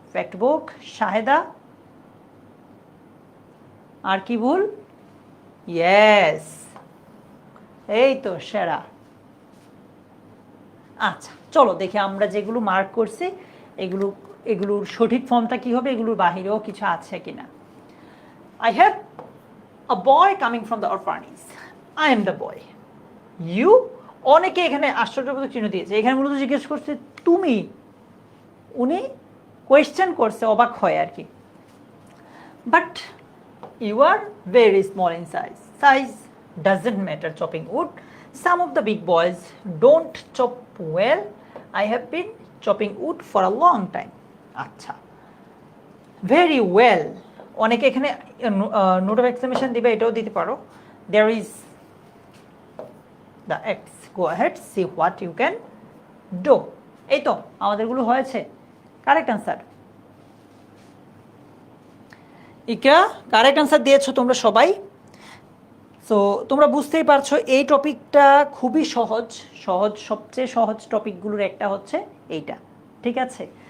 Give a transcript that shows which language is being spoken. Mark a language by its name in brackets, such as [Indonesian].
[Bangla] Fact book, Shaheda, আর কি ভুল? Yes, এই তো সেরা। আচ্ছা চলো দেখি আমরা যেগুলো মার্ক করছি এগুলোর সঠিক ফর্মটা কি হবে, এগুলোর বাহিরেও কিছু আছে কিনা। [English] I have a boy coming from the orphanage. I am the boy. You? [Bangla] অনেকে এখানে আশ্চর্যবোধক চিহ্ন দিয়েছে, এখানে মূলত জিজ্ঞেস করছে তুমি, উনি কোয়েশ্চেন করছে, অবাক হয় আর কি। [English] But you are very small in size. Size doesn't matter chopping wood. Some of the big boys don't chop well. I have been chopping wood for a long time. [Bangla] আচ্ছা, [English] very well, [Bangla] অনেকে এখানে note of exclamation দিবে, এটাও দিতে পারো। [English] There is the X. Go ahead, see what you can do. [Bangla] এই তো আমাদেরগুলো হয়েছে। কারেক্ট আনসার ইকরা, কারেক্ট আনসার দিয়েছো তোমরা সবাই। সো তোমরা বুঝতেই পারছো এই টপিকটা খুবই সহজ, সবচেয়ে সহজ টপিকগুলোর একটা হচ্ছে এইটা, ঠিক আছে।